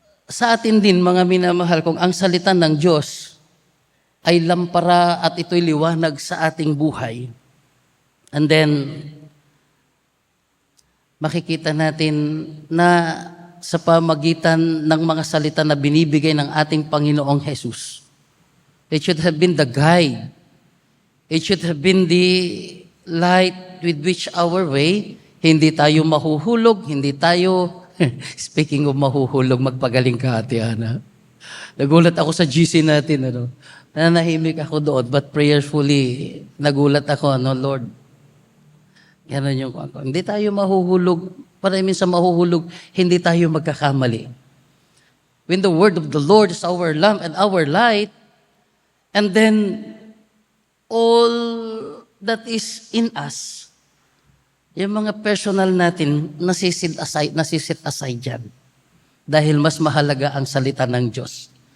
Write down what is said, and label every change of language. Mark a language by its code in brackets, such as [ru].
[tl] Sa atin din, mga minamahal, kung ang salita ng Diyos ay lampara at ito'y liwanag sa ating buhay, [en] and then [tl] makikita natin na sa pamagitan ng mga salita na binibigay ng ating Panginoong Jesus, [en] it should have been the guide. It should have been the light with which our way, [tl] hindi tayo mahuhulog, hindi tayo, [en] speaking of [tl] mahuhulog, magpagaling ka, [en] Ate Ana. [tl] Nagulat ako sa GC natin, nanahimik ako doon, [en] but prayerfully, [tl] nagulat ako, Lord, Ganon yung kwento. Hindi tayo mahuhulog. Para minsan mahuhulog, hindi tayo magkakamali. [en] When the word of the Lord is our lamp and our light, and then all that is in us, [tl] yung mga personal natin, nasisit aside dyan. Dahil mas mahalaga ang salita ng Diyos.